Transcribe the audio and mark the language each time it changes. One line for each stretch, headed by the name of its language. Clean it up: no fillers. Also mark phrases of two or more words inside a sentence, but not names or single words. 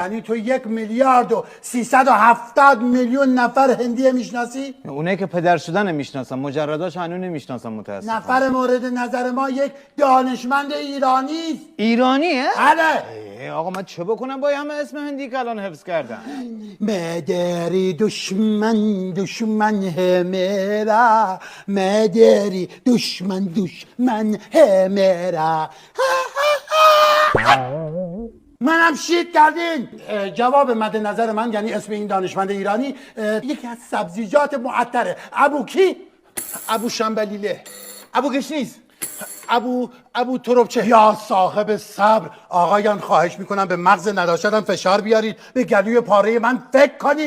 Persian: یعنی تو 1,370,000,000 نفر هندی میشناسی؟ اونایی که پدر شدن میشناسم، مجرداش هنوز نمیشناسم متاسفم. نفر مورد نظر ما یک دانشمند ایرانی است. ایرانیه؟ بله. آقا من چه بکنم با همه اسم هندی که الان حفظ کردم؟
Urdu: مدری دشمن ہے میرا، مدری دشمن ہے میرا.
Persian: منم شیک کردین. جواب مد نظر من یعنی اسم این دانشمند ایرانی یکی از سبزیجات معطره. ابو کی؟ ابو شنبلیله. ابو گشنیز. ابو تربچه. یا صاحب صبر آقایان، خواهش میکنم به مغز نداشتم فشار بیارید، به گلوی پاره من فکر کنید.